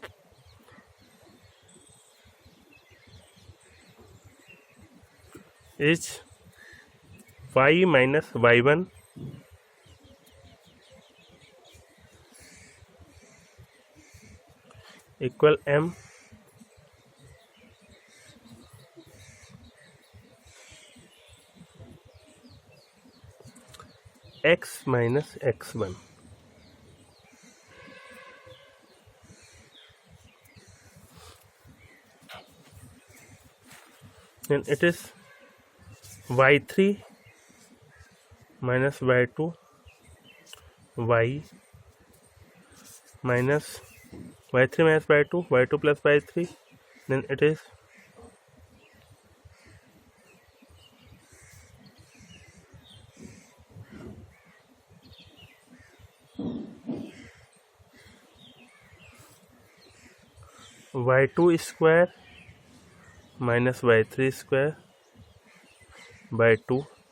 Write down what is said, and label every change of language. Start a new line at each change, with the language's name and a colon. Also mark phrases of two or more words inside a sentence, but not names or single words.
English: is Y minus Y1 equal M X minus X1. Then it is Y3 minus Y2 Y minus Y3 minus Y2 Y2 plus Y3, then it is Y2 square minus Y3 square by 2